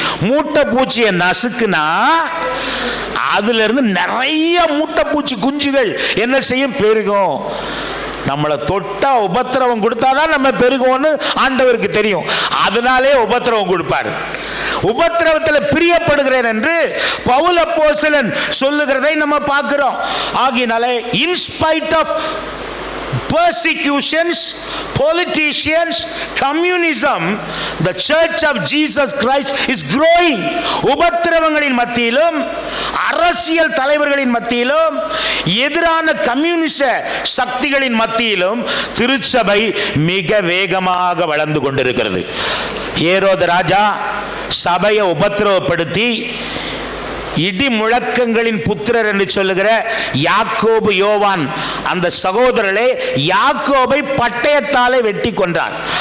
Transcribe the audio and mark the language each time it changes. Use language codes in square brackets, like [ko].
[ta] மூட்டை பூச்சியை நசுக்குனா அதுல இருந்து நிறைய மூட்டை பூச்சி குஞ்சுகள் என்ன செய்யும்? பெருகும். நம்மளை தொட்டா உபத்திரவம் கொடுத்தாதான் நம்ம பெருகும்னு ஆண்டவருக்கு தெரியும். அதனாலே உபத்திரவம் கொடுப்பார். உபத்திரவத்தில் பிரியப்படுகிறேன் என்று பவுல் அப்போஸ்தலன் சொல்லுகிறதை நம்ம பார்க்கிறோம். ஆகினாலே [en] in spite of persecutions, politicians, communism, the church of Jesus Christ is growing. [ta] உபத்திரவங்களின் மத்தியிலும் அரசியல் தலைவர்களின் மத்தியிலும் எதிரான கம்யூனிச சக்திகளின் மத்தியிலும் திருச்சபை மிக வேகமாக வளர்ந்து கொண்டிருக்கிறது. ஏரோது ராஜா சபையை உபத்திரவப்படுத்தி இடி முழக்கங்களின் புத்திரர் என்று சொல்லுகிற யாக்கோபு யோவான் அந்த சகோதரரை யாக்கோபை பட்டயத்தாலே வெட்டி கொன்றார்.